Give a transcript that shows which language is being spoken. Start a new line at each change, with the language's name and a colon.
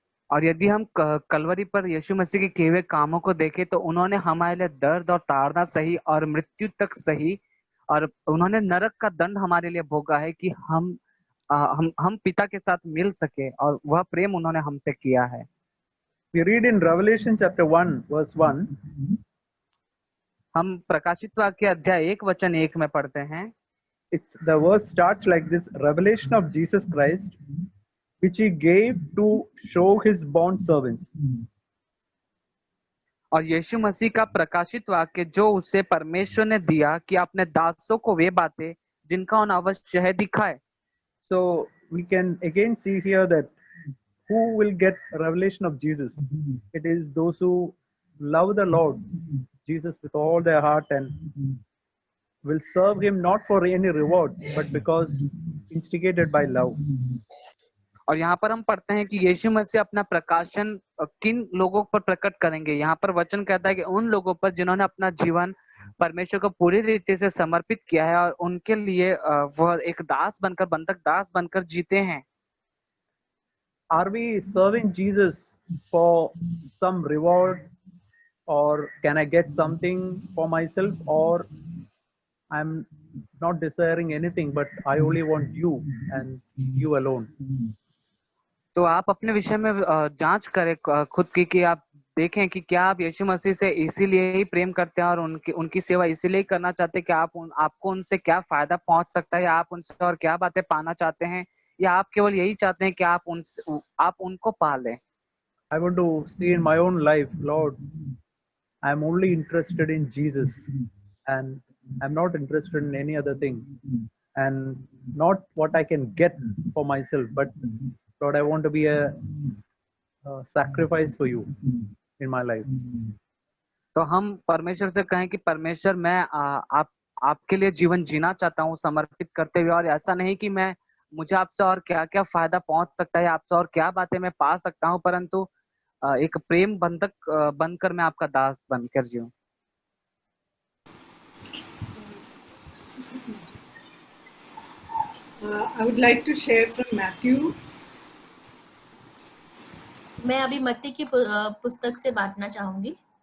Hindi: और यदि हम कलवरी पर यीशु मसीह के किए हुए कामों को देखें तो उन्होंने हमारे लिए दर्द और ताड़ना सही और मृत्यु तक सही, और उन्होंने नरक का दंड हमारे लिए भोगा है कि हम पिता के साथ मिल सके, और वह प्रेम उन्होंने हमसे किया है।
English: We read in Revelation chapter 1 verse 1.
Hindi: हम प्रकाशित वाक्य अध्याय 1 वचन 1 में पढ़ते हैं।
English: The verse starts like this: Revelation of Jesus Christ, which he gave to show his bond servants.
Hindi: और यीशु मसीह का प्रकाशित वाक्य जो उसे परमेश्वर ने दिया कि अपने दासों को वे बातें जिनका उन्हें अवश्य है दिखाए।
English: So we can again see here that who will get revelation of Jesus? It is those who love the Lord Jesus with all their heart and will serve him not for any reward, but because instigated by love.
Hindi: और यहाँ पर हम पढ़ते हैं कि यीशु मसीह अपना प्रकाशन किन लोगों पर प्रकट करेंगे। यहाँ पर वचन कहता है कि उन लोगों पर जिन्होंने अपना जीवन परमेश्वर को पूरी रीति से समर्पित किया है और उनके लिए वह एक दास बनकर, बंधक दास बनकर जीते हैं।
English: Are we serving Jesus for some reward, or can I get something for myself, or I'm not desiring anything, but I only want you and you alone?
Hindi: तो आप अपने विषय में जांच करें खुद की कि आप देखें कि क्या आप यीशु मसीह से इसीलिए ही प्रेम करते हैं और उनकी सेवा इसीलिए करना चाहते हैं कि आपको उनसे क्या फायदा पहुंच सकता है, या आप उनसे और क्या बातें पाना चाहते हैं, या आप केवल यही चाहते हैं कि आप उनको पालें।
English: I want to see in my own life, Lord, I'm only interested in Jesus and I'm not interested in any other thing, and not what I can get for myself, but Lord, I want to be a sacrifice for you in my life.
Hindi: तो हम परमेश्वर से कहें कि परमेश्वर, मैं आपके लिए जीवन जीना चाहता हूँ समर्पित करते हुए, और ऐसा नहीं कि मुझे आपसे और क्या क्या फायदा पहुंच सकता है, आपसे और क्या बातें मैं पा सकता हूँ, परंतु एक प्रेम बंधक बनकर मैं आपका दास बनकर जीऊं।
English: I would like to share from Matthew.
Hindi: मैं अभी मत्ती की पुस्तक से बांटना चाहूंगी।